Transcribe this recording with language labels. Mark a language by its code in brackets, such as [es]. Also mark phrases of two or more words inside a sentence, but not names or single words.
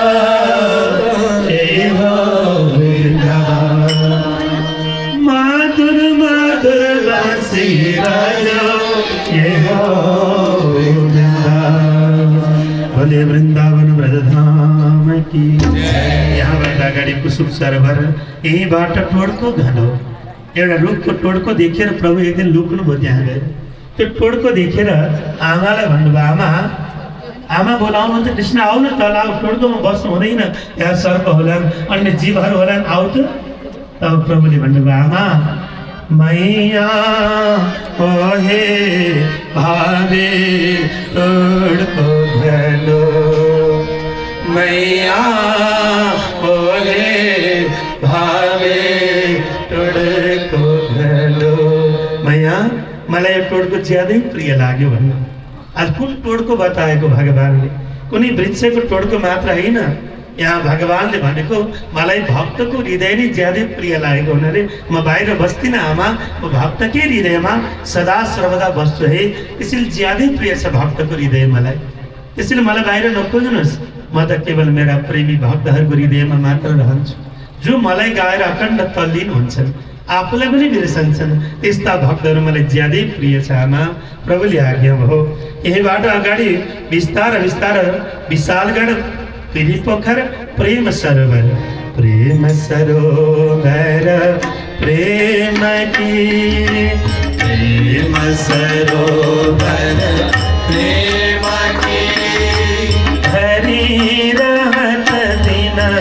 [hi] जय हो वृंदावन मधुर मधुर बंसी बाजो जय हो भले वृंदावन ब्रजधाम की [ne] यहाँ भन्दा अगाडि कुसुम सरोवर यही बाट टोडको घनो एउटा रुखको टोडको देखेर प्रभु एक दिन लुक्नुभयो त्यहाँ गएर त्यो टोडको देखेर आमालाई भन्नुभयो आमा आमा बोलाउनुहुन्छ कृष्ण आऊ न तल आऊ टोडकोमा बस्नु हुँदैन यहाँ सर्प होलान् अन्य जीवहरू होलान् आऊ त तब प्रभुले भन्नुभयो आमा [bra] मैया ओहे भावे टोडको घनो मैया ओहे भावे टोडको घनो [ne] मैया मलाई यो टोडको ज्यादै प्रिय लाग्यो भन्नु आज कुन टोडको बताएको भगवानले कुनै वृक्षको टोडको मात्र होइन यहाँ भगवानले भनेको मलाई भक्तको हृदय नै ज्यादै प्रिय लागेको हुनाले म बाहिर बस्दिनँ आमा म भक्तकै हृदयमा सदा सर्वदा बस्छु है त्यसैले ज्यादै प्रिय छ भक्तको हृदय मलाई त्यसैले मलाई बाहिर नखोज्नुहोस् म त केवल मेरा प्रेमी भक्तहरूको हृदयमा मात्र रहन्छु जो मलाई गाएर अखण्ड तल्लीन हुन्छन् आफूलाई पनि बिर्सन्छन्। त्यस्ता भक्तहरू मलाई ज्यादै प्रिय छ आमा, प्रभुले आज्ञा भयो। यहीबाट अगाडि बिस्तार बिस्तार विशालगढ पिरी पोखर प्रेम सरोवर, [bra] प्रेम सरोवर प्रेम की, प्रेम सरोवर प्रेम की, हरि रहत दिन